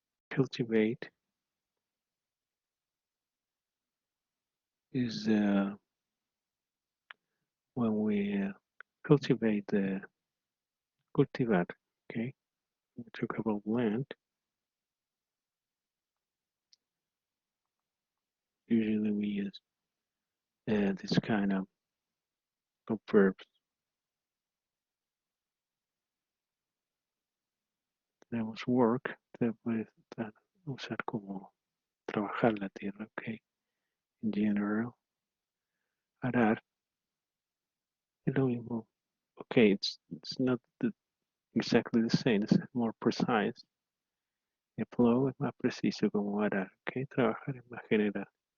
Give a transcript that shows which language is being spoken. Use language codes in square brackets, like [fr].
[en] Cultivate is when we cultivate the cultivar, okay? We talk about land. Usually we use this kind of verbs. [es] Tenemos work, te puedes usar como trabajar la tierra, okay? [en] In general, [es] arar es lo mismo. [en] Okay, it's not exactly the same, it's more precise. [es] El flow es más preciso como arar, okay? Trabajar es más general.